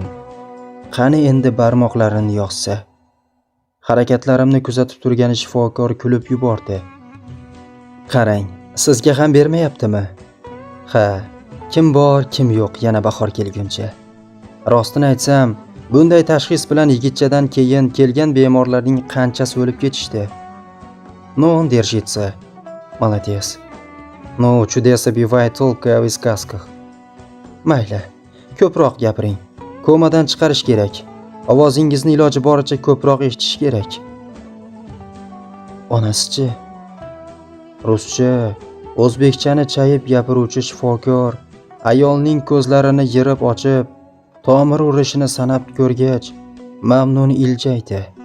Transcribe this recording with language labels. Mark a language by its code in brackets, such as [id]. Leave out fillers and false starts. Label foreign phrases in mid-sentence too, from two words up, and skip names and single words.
[uz] Qani endi barmoqlarini yoqsa. Harakatlarimni kuzatib turgan shifokor kulib yubordi. Qarang, sizga ham bermayaptimi? Ha, kim bor, kim yo'q yana bahor kelguncha. Rostini aytsam, bunday tashxis bilan yigitchadan keyin kelgan bemorlarning qanchasi o'lib ketishdi. [ru] Но он держится. Молодец. Но чудеса бывают только в сказках. [uz] Mayli, ko'proq gapiring. Komadan chiqarish kerak. Ovozingizni iloji boricha ko'proq eshitish kerak. Onasi-chi? Ruscha, o'zbekchani chayib gapiruvchi shifokor ayolning ko'zlarini yirib ochib, tomir urishini sanab ko'rgach, mamnun iljaydi.